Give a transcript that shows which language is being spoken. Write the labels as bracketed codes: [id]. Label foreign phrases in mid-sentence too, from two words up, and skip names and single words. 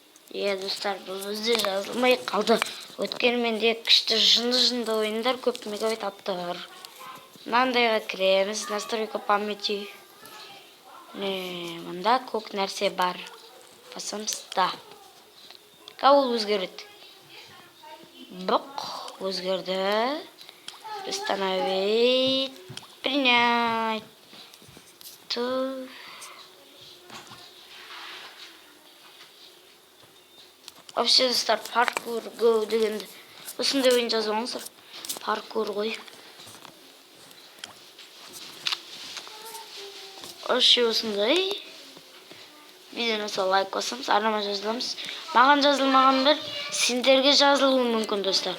[kk] Иә достар, бұл бізде жазылмай қалды. Өткен менде күшті жынды ойындар көп мегабайт апты бар. Мынандайға кіреміз, [ru] настройка памяти. [kk] Мында көк нәрсе бар. Басамыз да. Ол өзгереді. Бұқ өзгерді. [ru] Установить. Принять. [kk] Вообще достар, паркур го дегенді осындай ойын жазып алыңыздар. Паркур ғой. Вообще осындай. Видеоны лайк басамыз, арнама жазыламыз. Маған жазылмағандар сендерге жазылуы мүмкін достар.